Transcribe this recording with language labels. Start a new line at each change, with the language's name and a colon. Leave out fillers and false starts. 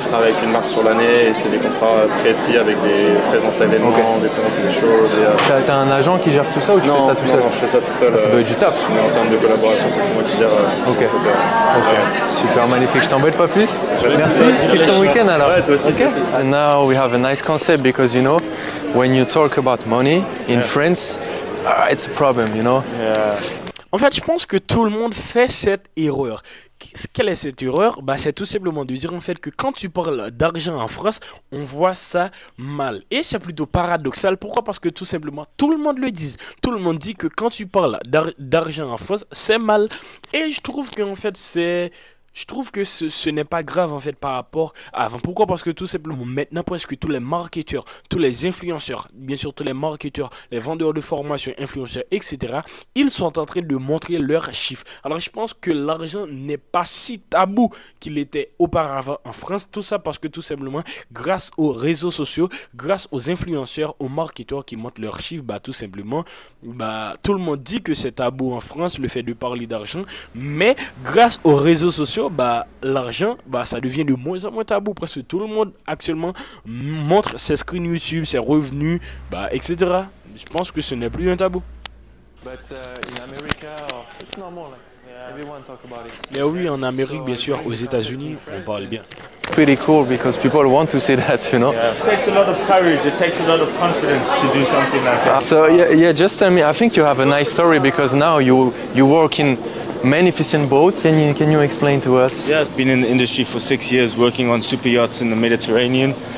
French: Je travaille avec une marque sur l'année et c'est des contrats précis avec des présences à événements, des présences à des choses. T'as un agent qui gère tout ça ou tu fais ça tout seul? Non, je fais ça tout seul. Ça doit être du taf. Mais en termes de collaboration, c'est tout moi qui gère. Ok. Super, magnifique. Je t'embête pas plus. Merci. Kiff ton week-end alors. Ouais, toi aussi. Okay.
English: And now we have a nice concept because you know, when you talk about money in France, it's a problem, you know.
French: En fait, je pense que tout le monde fait cette erreur. Quelle est cette erreur? Bah, c'est tout simplement de dire en fait que quand tu parles d'argent en France, on voit ça mal. Et c'est plutôt paradoxal. Pourquoi? Parce que tout simplement, tout le monde le dit. Tout le monde dit que quand tu parles d'argent en France, c'est mal. Et je trouve qu'en fait, je trouve que ce n'est pas grave en fait par rapport à avant. Pourquoi? Parce que tout simplement maintenant presque tous les marketeurs, tous les influenceurs, bien sûr tous les marketeurs, les vendeurs de formation, influenceurs, etc. ils sont en train de montrer leurs chiffres. Alors je pense que l'argent n'est pas si tabou qu'il était auparavant en France. Tout ça parce que tout simplement grâce aux réseaux sociaux, grâce aux influenceurs, aux marketeurs qui montrent leurs chiffres, bah tout simplement, bah tout le monde dit que c'est tabou en France le fait de parler d'argent, mais grâce aux réseaux sociaux, bah l'argent, bah ça devient de moins en moins tabou. Presque tout le monde actuellement montre ses screens YouTube, ses revenus, bah etc. Je pense que ce n'est plus un tabou.
English: But in America, it's normal.
French: Mais oui, en Amérique, bien sûr, aux États-Unis, on parle bien.
English: Pretty cool because people want to see that, you know. It takes a lot of courage, it takes a lot of confidence to do something like that. So yeah, just tell me. I think you have a nice story because now you work in magnificent boats. Can you explain to us? Yeah, I've been in the industry for 6 years, working on super yachts in the Mediterranean.